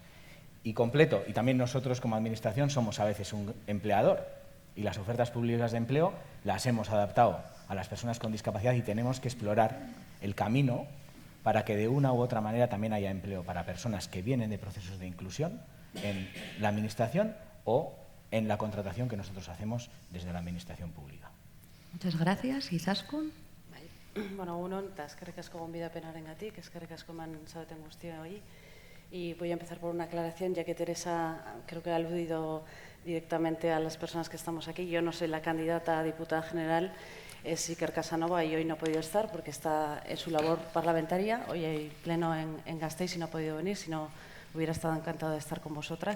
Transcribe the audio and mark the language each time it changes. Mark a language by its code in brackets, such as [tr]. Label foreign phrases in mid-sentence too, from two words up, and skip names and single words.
[es] Y completo, y también nosotros como Administración somos a veces un empleador y las ofertas públicas de empleo las hemos adaptado a las personas con discapacidad y tenemos que explorar el camino para que de una u otra manera también haya empleo para personas que vienen de procesos de inclusión en la Administración o en la contratación que nosotros hacemos desde la Administración pública. Muchas gracias. Izaskun. Bueno, uno, [eu] eskerrik asko gonbidapenarengatik, eskerrik asko eman zaudeten guztioi. [es] Y voy a empezar por una aclaración, ya que Teresa creo que ha aludido directamente a las personas que estamos aquí. Yo no soy la candidata a diputada general, es Iker Casanova y hoy no ha podido estar porque está en su labor parlamentaria. Hoy hay pleno en Gasteiz y no ha podido venir, si no hubiera estado encantado de estar con vosotras.